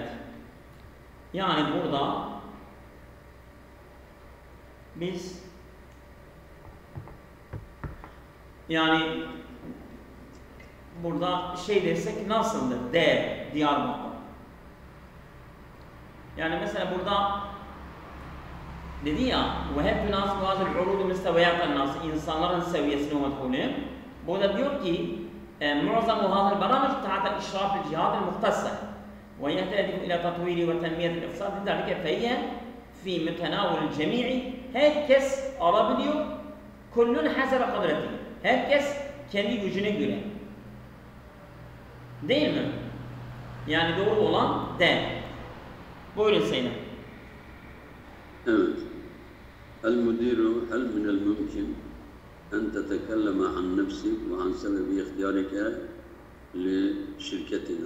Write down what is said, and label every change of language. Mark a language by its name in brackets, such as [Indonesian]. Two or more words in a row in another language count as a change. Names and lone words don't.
[Turkish] Yani burada biz yani burada şey desek nasıldır? Diyarbakır. Yani mesela burada dedi ya [Arabic] وَهَبْ تُنَاسِبُ هَذَا الْعُرُودُ مِسْتَوَيَاتَ النَّاسِ [Turkish] İnsanların seviyesine ulaşıyor. Burada diyor ki [Arabic] مُعْظَمُ هَذَا الْبَرَامِجِ تَحْتَ إِشْرَافِ الْجِهَاتِ الْمُخْتَصَّةِ وَيَهْتَدِفُ إِلَى تَطْوِيرِ وَتَنْمِيَةِ الْاِقْتِصَادِ لِذَٰلِكَ فَهِيَ فِي مُتَنَاوَلِ الْجَمِيعِ. [Turkish] Herkes alabiliyor. [Arabic] كل حسب قدرته. [Turkish] Herkes kendi gücüne göre. Değil mi? Yani doğru olan de. Buyurun Sayın. Evet. [Arabic] المدير هل من الممكن أن تتكلم عن نفسك وعن سبب اختيارك لشركتنا.